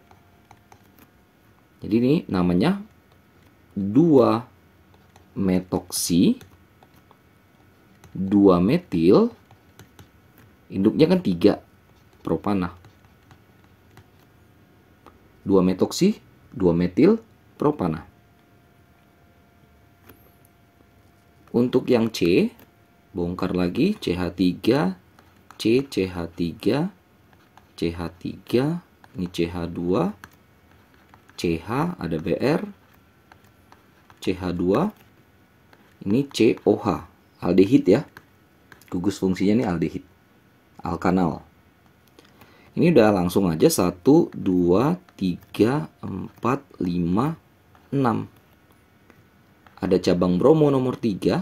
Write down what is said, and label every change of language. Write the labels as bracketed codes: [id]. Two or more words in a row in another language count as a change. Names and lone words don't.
[id] Jadi ini namanya 2 metoksi, 2 metil, induknya kan 3 propana. 2 metoksi, 2 metil, propana. Untuk yang C, bongkar lagi CH3, C, CH3, CH3, ini CH2, CH, ada Br, CH2, ini COH, aldehid ya. Gugus fungsinya ini aldehid, alkanal. Ini udah langsung aja 1, 2, 3, 4, 5, 6. Ada cabang bromo nomor 3.